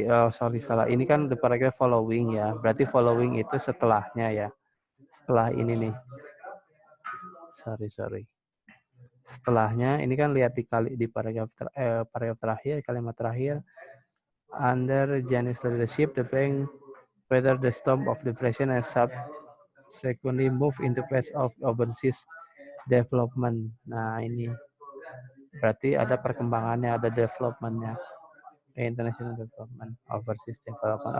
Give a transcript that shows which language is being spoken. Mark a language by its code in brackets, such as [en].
[id] Sorry salah. Ini kan [en] the paragraph following [id] ya. Berarti following itu setelahnya ya. Setelah ini nih. Sorry. Setelahnya ini kan lihat di paragraf terakhir, kalimat terakhir. [en] Under Gianni's leadership, the bank weathered the storm of depression and subsequently moved into phase of overseas development. [id] Nah ini berarti ada perkembangannya, ada developmentnya. [en] International development, overseas development.